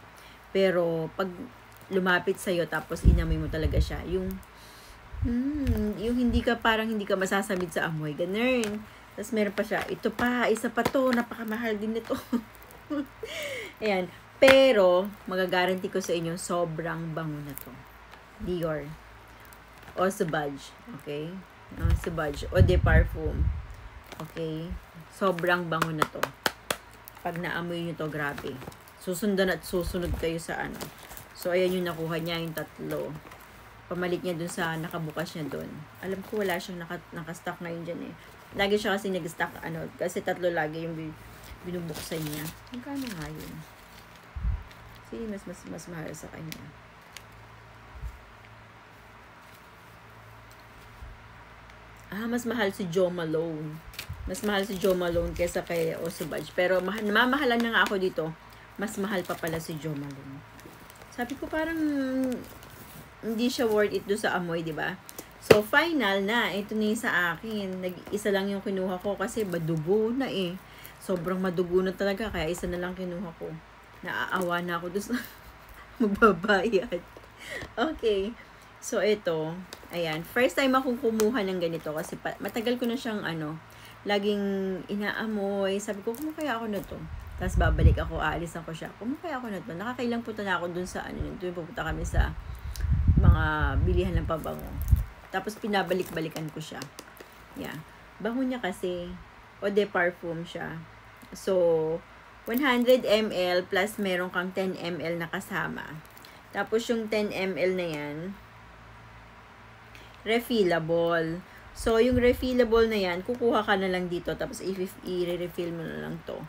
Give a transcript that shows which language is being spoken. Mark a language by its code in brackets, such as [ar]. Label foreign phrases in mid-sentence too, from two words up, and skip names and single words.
[tl] Pero pag lumapit sa'yo tapos inamoy mo talaga siya, yung hindi ka masasamid sa amoy. Ganun. Tapos meron pa siya. Ito pa, isa pa to. Napakamahal din nito. Ayan. Pero, magagaranti ko sa inyo, sobrang bango na to. Dior. O Sauvage. Okay? Sauvage. Eau de Parfum. Okay? Sobrang bango na to. Pag naamoy nyo to, grabe. Susundan at susunod kayo sa ano. So, ayan yung nakuha niya, yung 3. Pamalit niya dun sa nakabukas niya dun. Alam ko wala siyang nakastock ngayon dyan eh. Lagi siya kasi nag-stock, kasi 3 lagi yung binubuksan niya. Magkano nga yun? Sige, mas mahal sa kanya. Mas mahal si Jo Malone. Mas mahal si Jo Malone kaysa kay Osubaj. Pero namamahalan na nga ako dito. Mas mahal pa pala si Jo Malone. Sabi ko parang hindi siya [en] worth it [tl] do sa amoy, di ba? So, final na. Ito na yung sa akin. Isa lang yung kinuha ko kasi madugo na eh. Sobrang madugo na talaga. Kaya isa na lang kinuha ko. Naaawa na ako doon sa magbabayad. Okay. So, ito. Ayan. [en] First time [tl] akong kumuha ng ganito kasi matagal ko na siyang laging inaamoy. Sabi ko, kumukaya ako na to. Tapos babalik ako, aalisan ko siya. Kumukaya ako na to. Nakakailang punta na ako dun sa doon pupunta kami sa mga bilihan ng pabango. Tapos pinabalik-balikan ko siya. Yeah. Bango niya kasi [fr] eau de parfum [tl] siya. So, 100 ml plus meron kang 10 ml na kasama. Tapos yung 10 ml na yan, refillable. So, yung refillable na yan, kukuha ka na lang dito. Tapos, i-refill mo na lang to.